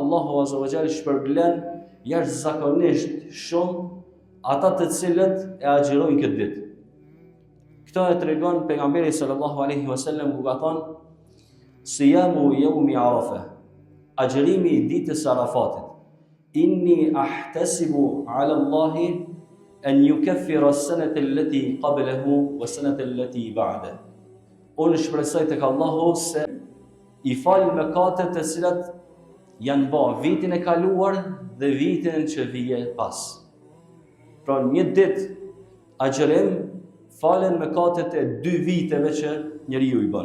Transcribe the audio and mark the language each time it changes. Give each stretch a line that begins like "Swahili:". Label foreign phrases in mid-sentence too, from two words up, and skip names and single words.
Albanian: Allahu
Arabic: عز وجل
Albanian: shpërblen jashtëzakonisht shumë ata të cilët e agjërojnë këtë ditë. Këto e tregon pejgamberi
Arabic: صلى الله عليه وسلم
Albanian: ku ka thënë:
Arabic: "صيام يوم عرفة",
Albanian: agjërimi i ditës Arafatit.
Arabic: "إني أحتسب على الله أن يكفر السنة التي قبله والسنة التي بعده."
Albanian: Unë shpresoj tek Allahu se i fal mëkatet të cilat janë bërë vitin e kaluar dhe vitin që vije pas. Pra një ditë agjërim falen mëkatet e 2 viteve që njeriu i bën.